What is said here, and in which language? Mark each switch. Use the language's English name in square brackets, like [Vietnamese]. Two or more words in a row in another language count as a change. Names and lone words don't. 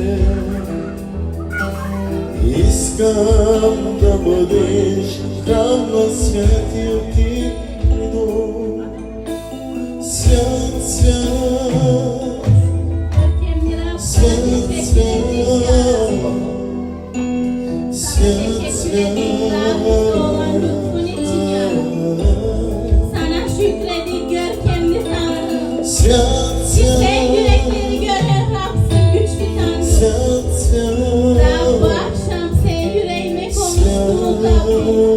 [Bulgarian] Искам да бъдеш храм на Святия ти дом. Свят, свят, свят, свят, свят, свят. [Turkish] Sana şükredin görkemli Tanrım. [Bulgarian] Свят, [Turkish] Sen [Bulgarian] свят, [Turkish] yürekleri gören Rab'sın güçlü Tanrım. [Bulgarian] свят, свят. [Turkish] Rab bu akşam sen yüreğime konuştuğun Rabbim.